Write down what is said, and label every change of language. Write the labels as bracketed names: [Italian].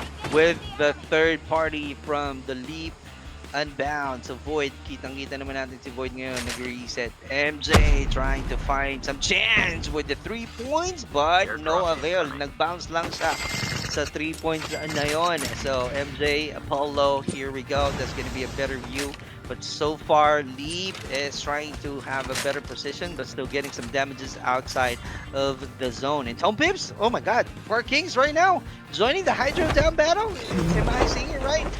[English] With the third party from the Leap Unbound. So Void, [Filipino] kitang-kita naman natin si Void ngayon, nag-reset. [English] MJ trying to find some chance with the 3 points, but no avail. [Filipino] Nag-bounce lang siya sa 3 points na yon. [English] So MJ, Apollo, here we go. That's gonna be a better view. But so far, Leap is trying to have a better position, but still getting some damages outside of the zone. And Tom Pips, oh my god, 4 Kings right now, joining the Hydro Dam battle. Am I seeing it right?